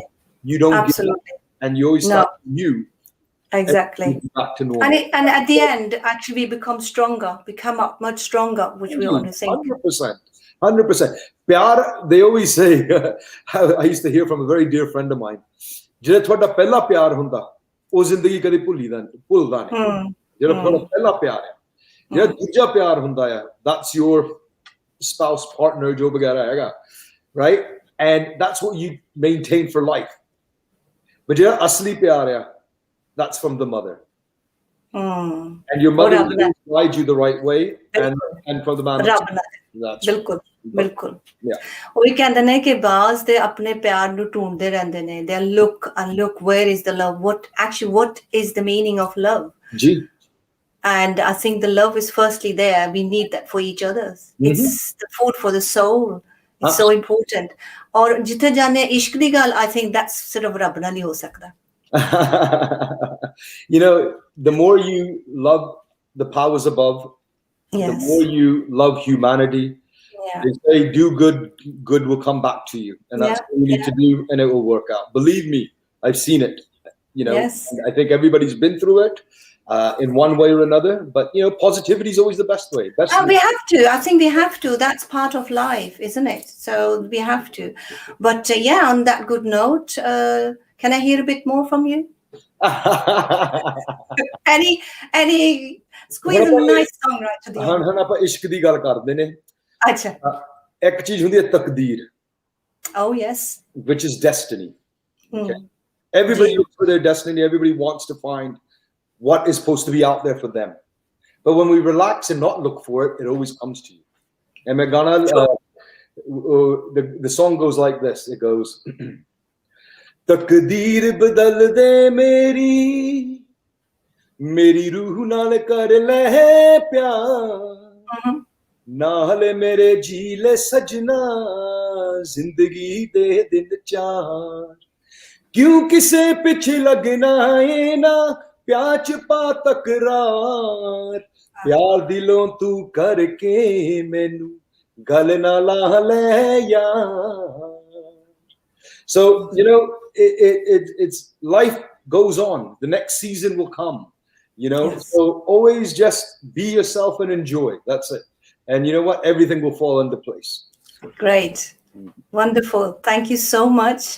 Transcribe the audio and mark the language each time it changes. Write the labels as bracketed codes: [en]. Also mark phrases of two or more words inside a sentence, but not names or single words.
[en] moves, you don't give up, and you always start new. Exactly. Back to normal. And at the end, actually, we become stronger, become up much stronger, which we want to think. 100%. Pyar, they always say, I used to hear from a very dear friend of mine, [pa] ਜਿਹੜਾ ਤੁਹਾਡਾ ਪਹਿਲਾ ਪਿਆਰ ਹੁੰਦਾ ਉਹ ਜ਼ਿੰਦਗੀ ਕਦੇ ਭੁੱਲਦਾ ਨਹੀਂ ਜਿਹੜਾ ਤੁਹਾਡਾ ਪਹਿਲਾ ਪਿਆਰ ਹੈ ਜਿਹੜਾ ਦੂਜਾ ਪਿਆਰ ਹੁੰਦਾ ਹੈ [en] that's your spouse partner [pa] ਜੋ ਵਗੈਰਾ ਹੈਗਾ [en] right and that's what you maintain for life but [pa] ਜਿਹੜਾ ਅਸਲੀ ਪਿਆਰ ਹੈ [en] that's from the mother and your mother will guide you the right way and from the man [pa] ਬਿਲਕੁਲ ਉਹੀ ਕਹਿੰਦੇ ਨੇ ਕਿ ਬਾਜ਼ ਦੇ ਆਪਣੇ ਪਿਆਰ ਨੂੰ ਢੂੰਡਦੇ ਰਹਿੰਦੇ ਨੇ [en] they look where is the love, what is the meaning of love [pa] ਜੀ [en] and I think the love is firstly there, we need that for each other. It's the food for the soul. It's so important. [pa] ਔਰ ਜਿੱਥੇ ਜਾਣੇ ਇਸ਼ਕ ਦੀ ਗੱਲ [en] I think that's [pa] ਸਿਰਫ ਰੱਬ ਨਾਲ ਹੀ ਹੋ ਸਕਦਾ [en] the more you love the powers above, the more you love humanity. They say do good will come back to you, and that's what you need to do, and it will work out. Believe me, I've seen it. And I think everybody's been through it in one way or another. But positivity is always the best way. We have to. I think we have to. That's part of life, isn't it? So we have to. But on that good note, can I hear a bit more from you? Any squeeze a nice song right to the end. [pa] ਹੁਣ ਆਪਾਂ ਇਸ਼ਕ ਦੀ ਗੱਲ ਕਰਦੇ ਨੇ ਅੱਛਾ ਇੱਕ ਚੀਜ਼ ਹੁੰਦੀ ਹੈ ਤਕਦੀਰ [en] oh yes which is destiny. Okay. Everybody looks for their destiny, everybody wants to find what is supposed to be out there for them, but when we relax and not look for it, it always comes to you. And Megana, the song goes like this, it goes [pa] ਤਕਦੀਰ ਬਦਲ ਦੇ ਮੇਰੀ ਰੂਹ ਨਾਲ ਕਰ ਲੈ ਪਿਆਰ ਨਾਲ ਮੇਰੇ ਝੀਲੇ ਸਜਣਾ ਜ਼ਿੰਦਗੀ ਦੇ ਦਿਨ ਚਾਰ ਕਿਉਂ ਕਿਸੇ ਪਿੱਛ ਲੱਗਣਾ ਹੈ ਨਾ ਪਿਆਚ ਪਾ ਤਕਰਾਰ ਪਿਆਰ ਦਿਲੋਂ ਤੂੰ ਕਰਕੇ ਮੈਨੂੰ ਗਲ ਨਾ ਲਾ ਲੈ ਯਾਰ. [en] So, it's life goes on. The next season will come, Yes. So always just be yourself and enjoy. That's it. And you know what? Everything will fall into place. Great. Wonderful. Thank you so much.